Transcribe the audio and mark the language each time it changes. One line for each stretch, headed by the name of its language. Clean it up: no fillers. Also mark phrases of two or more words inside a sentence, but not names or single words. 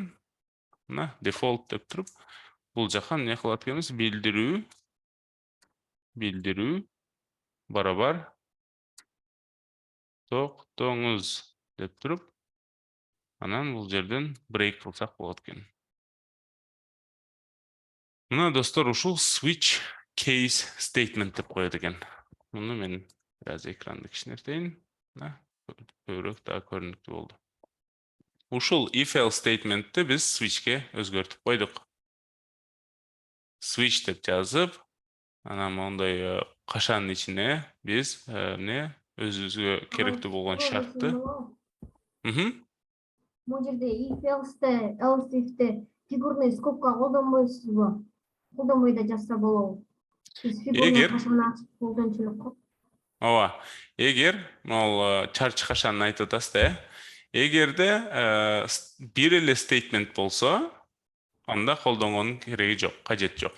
Kyrgyz: Мына default деп туруп, бул жака эмне кылат экенбиз? Билдирүү барабар токтоңуз деп туруп, анан бул жерден break кылсак болот экен. Мына достор, ушул
English: switch case statement
Kyrgyz: деп коет экен. Муну мен бираз экранды кичинертейин. Көбүрөөк да көрүнүктүү болду. Ушул
English: if else statementти
Kyrgyz: биз switch'ке өзгөртүп койдук. Switch деп жазып, анан мондай кашанын ичине биз эмне өзүбүзгө керектүү болгон шартты. Бул жерде
English: if else'те, else if'те
Russian: фигурный скобка
Kyrgyz: колдонбойсузбу? Колдонбой да жазса болобу? Биз фигурный кашаны ачып колдончу элек го. Ооба. Эгер могул чарчы кашанын айтып атасыз да, эгерде бир эле statement болсо, анда колдонгондун кереги жок, кажети жок.